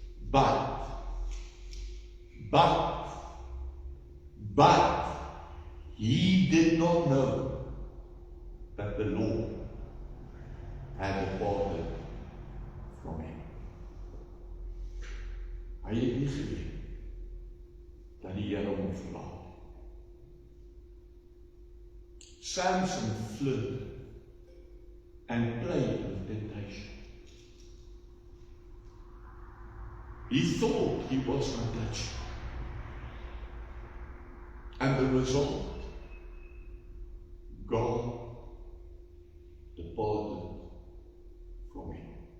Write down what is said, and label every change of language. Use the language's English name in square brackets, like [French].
[English] But he did not know that the Lord had departed from him. [Afrikaans] Hy het nie geweet dat die Here hom verlaat. [English] Samson flirted and played with temptation. He thought he was untouchable. And the result, God departed from him.